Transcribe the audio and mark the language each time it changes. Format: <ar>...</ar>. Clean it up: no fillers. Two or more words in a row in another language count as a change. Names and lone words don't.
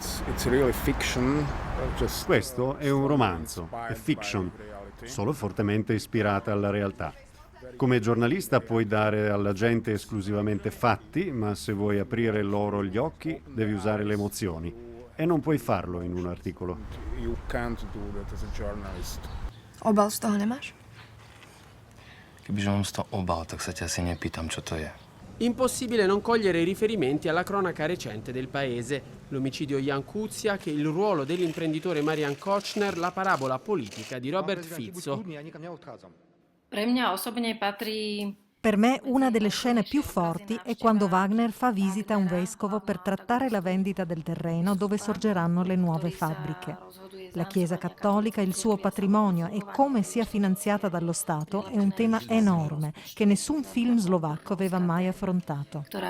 <it>Questo è un romanzo, è fiction, solo fortemente ispirata alla realtà. Come giornalista puoi dare alla gente esclusivamente fatti, ma se vuoi aprire loro gli occhi devi usare le emozioni. E non puoi farlo in un articolo.</it> <sk>Obal z toho nemáš? Kebyže mám z toho obal, tak sa ťa asi nepýtam, čo to je.</sk> <it>Impossibile non cogliere riferimenti alla cronaca recente del paese. L'omicidio Jan Kuciak, il ruolo dell'imprenditore Marian Kočner, la parabola politica di Robert Fico.</it> <sk>Pre mňa osobne patrí...</sk> <it>Per me una delle scene più forti è quando Wagner fa visita a un vescovo per trattare la vendita del terreno dove sorgeranno le nuove fabbriche. La Chiesa cattolica, il suo patrimonio e come sia finanziata dallo Stato è un tema enorme che nessun film slovacco aveva mai affrontato.</it>